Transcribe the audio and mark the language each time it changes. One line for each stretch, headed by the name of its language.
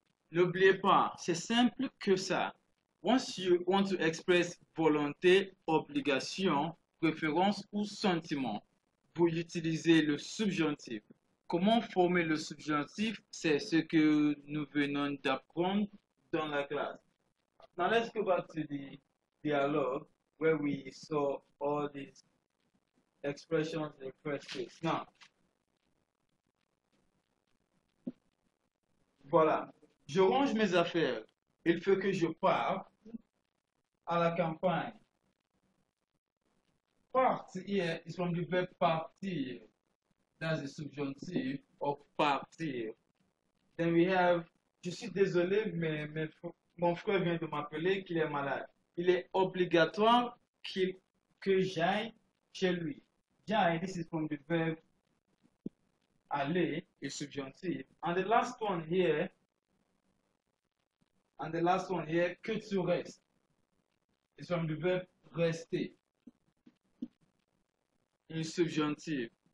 French: N'oubliez pas, c'est simple que ça.
English: Once you want to express
French: volonté, obligation, préférence ou sentiment, vous utilisez le subjonctif. Comment former le subjonctif? C'est ce que nous venons d'apprendre dans la classe.
English: Now let's go back to the dialogue where we saw all these expressions in the first place. Now, voilà.
French: Je range mes affaires. Il faut que je parte à la campagne.
English: Part here is from the verb partir. That's the subjunctive of partir. Then we have,
French: je suis désolé, mais mon frère vient de m'appeler qu'il est malade. Il est obligatoire que j'aille chez lui.
English: J'aille, this is from the verb aller, is subjunctive. And the last one here,
French: que tu restes,
English: is from the verb rester, in subjunctive.